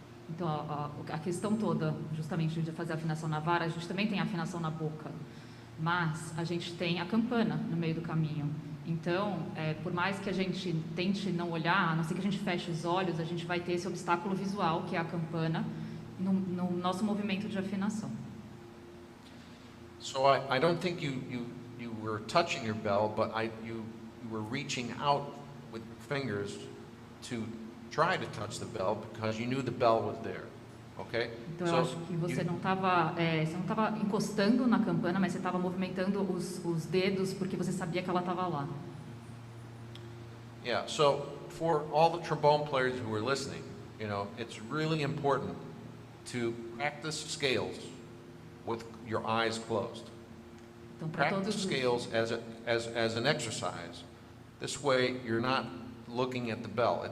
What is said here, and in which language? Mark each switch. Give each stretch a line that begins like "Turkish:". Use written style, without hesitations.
Portuguese: Então, a questão toda, justamente de fazer a afinação na vara, a gente também tem a afinação na boca, mas a gente tem a campana no meio do caminho. Então, por mais que a gente tente não olhar, a não ser que a gente feche os olhos, a gente vai ter esse obstáculo visual, que é a campana, no nosso movimento de afinação.
English: So I don't think you were touching your bell, but you were reaching out with your fingers to try to touch the bell because you knew the bell was there. Okay?
Portuguese: Então eu acho que você não estava encostando na campana, mas você estava movimentando os dedos porque você sabia que ela estava lá.
English: Yeah, so for all the trombone players who are listening, you know, it's really important to practice scales with your eyes closed.
Portuguese: Então,
English: practice scales as an exercise. This way you're not looking at the bell.